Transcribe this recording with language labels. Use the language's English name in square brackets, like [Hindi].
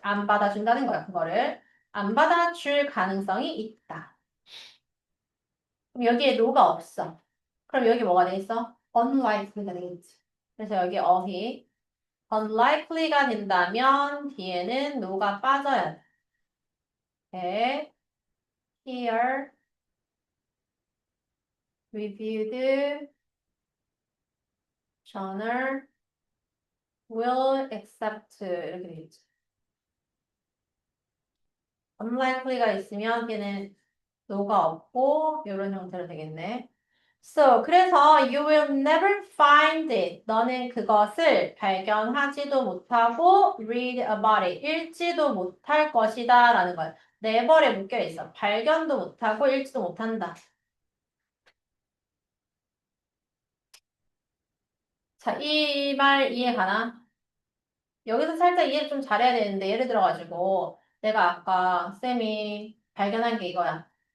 [Korean] 안 받아준다는 거야, 그거를. 안 받아줄 가능성이 있다. 그럼 여기에 no가 없어. 그럼 여기 뭐가 돼 있어? unlikely가 되겠지. 그래서 여기 어휘 unlikely가 된다면 뒤에는 no가 빠져야 돼. Okay. [English] Here, reviewed journal will accept [Korean] 이렇게 되겠지. unlikely가 있으면 걔는 no가 없고 이런 형태로 되겠네. [English] So, [Korean] 그래서 [English] you will never find it. [Korean] 너는 그것을 발견하지도 못하고 [English] read about it. [Korean] 읽지도 못할 것이다 라는 거야. never에 묶여 있어. 발견도 못하고 읽지도 못한다. 자, 이 말 이해 가나? 여기서 살짝 이해를 좀 잘해야 되는데 예를 들어가지고 내가 아까 쌤이 발견한 게 이거야.